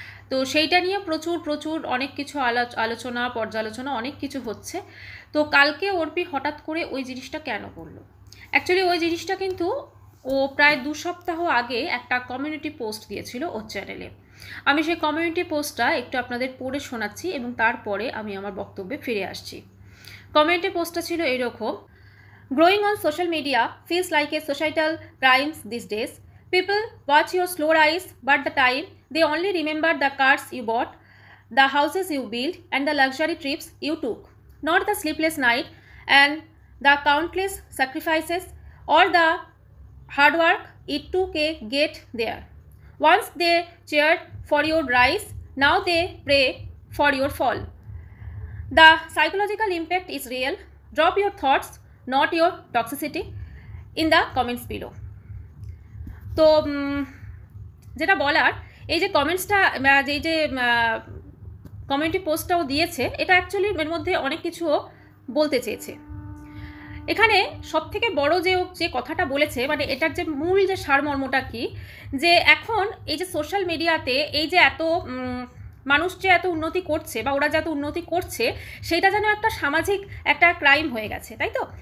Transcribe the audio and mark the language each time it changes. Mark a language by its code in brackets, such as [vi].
[bn] তো সেইটা নিয়ে প্রচুর অনেক কিছু আলোচনা পর্যালোচনা অনেক কিছু হচ্ছে। তো কালকে ওরপি হঠাৎ করে ওই জিনিসটা কেন করলো? অ্যাকচুয়ালি ওই জিনিসটা কিন্তু ও প্রায় 2 সপ্তাহ আগে একটা কমিউনিটি পোস্ট দিয়েছিল ওর চ্যানেলে। আমি সেই কমিউনিটি পোস্টটা একটু আপনাদের পড়ে শোনাচ্ছি এবং তারপরে আমি আমার বক্তব্যে ফিরে আসছি। কমিউনিটি পোস্টটা ছিল এরকম: [en] Growing on social media feels like a societal crime these days. People watch your slow rise, but the time they only remember the cars you bought, the houses you built, and the luxury trips you took, not the sleepless night and the countless sacrifices or the hard work it took to get there. Once they cheered for your rise, now they pray for your fall. The psychological impact is real. Drop your thoughts, not your toxicity, in the comments below. [bn] তো যেটা বলার, এই যে কমেন্টসটা, এই যে community পোস্টটাও দিয়েছে, এটা actually এর মধ্যে অনেক কিছুও বলতে চেয়েছে। এখানে সবথেকে বড় যে কথাটা বলেছে, মানে এটার যে মূল যে সারমর্মটা কি, যে এখন এই যে সোশ্যাল মিডিয়াতে এই যে এত মানুষ যে এত উন্নতি করছে বা ওরা যে এত উন্নতি করছে, সেটা যেন একটা সামাজিক একটা ক্রাইম হয়ে গেছে, তাই তো?